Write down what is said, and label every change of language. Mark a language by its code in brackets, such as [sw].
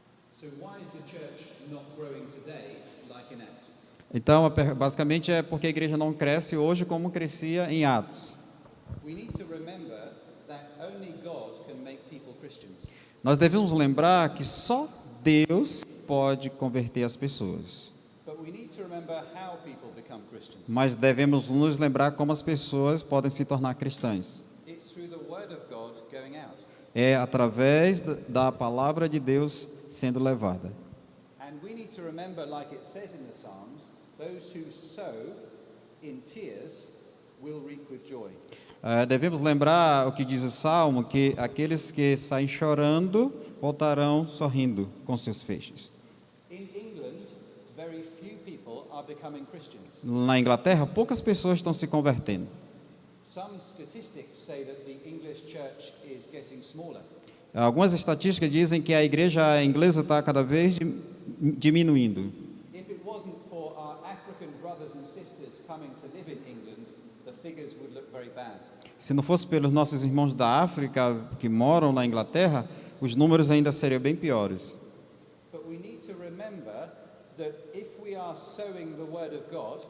[en] So why is the church not growing today like in Acts? [pt] Então, basicamente é porque a igreja não cresce hoje como crescia em Atos. [en] We need to remember that only God can make people Christians. [pt] Nós devemos lembrar que só Deus pode converter as pessoas. [en] But we need to remember how people become Christians. [pt] Mas devemos nos lembrar como as pessoas podem se tornar cristãs. [en] It's through the word of God going out. [pt] É através da palavra de Deus sendo levada. [en] And we need to remember, like it says in the Psalms, those who sow in tears will reap with joy. [pt] Devemos lembrar o que diz o Salmo, que aqueles que saem chorando voltarão sorrindo com seus feixes. [en] In England, very few people are becoming Christians. [pt] Na Inglaterra, poucas pessoas estão se convertendo. [en] Some statistics say that the English church is getting smaller. [pt] Algumas estatísticas dizem que a igreja inglesa está cada vez diminuindo. [en] If it wasn't for our African brothers and sisters coming to live in England, the figures would look very bad. [pt] Se não fosse pelos nossos irmãos da África que moram na Inglaterra, os números ainda seriam bem piores. [en] But we need to remember that if we are sowing the word of God,